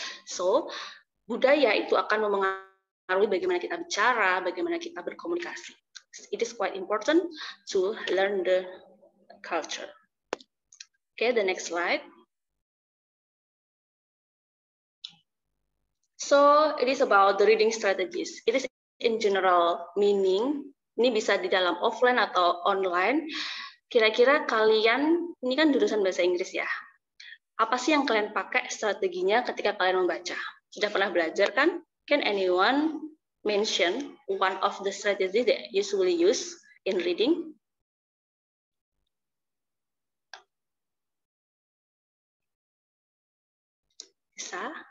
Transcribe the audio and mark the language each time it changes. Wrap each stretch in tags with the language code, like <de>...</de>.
<id>So budaya itu akan mempengaruhi bagaimana kita bicara, bagaimana kita berkomunikasi.</id> <en>It is quite important to learn the culture. Okay, the next slide. So it is about the reading strategies. It is in general meaning.</en> <id>Ini bisa di dalam offline atau online. Kira-kira kalian, ini kan jurusan bahasa Inggris ya. Apa sih yang kalian pakai strateginya ketika kalian membaca? Sudah pernah belajar kan?</id> <en>Can anyone mention one of the strategies that usually use in reading?</en> <id>bisa.</id>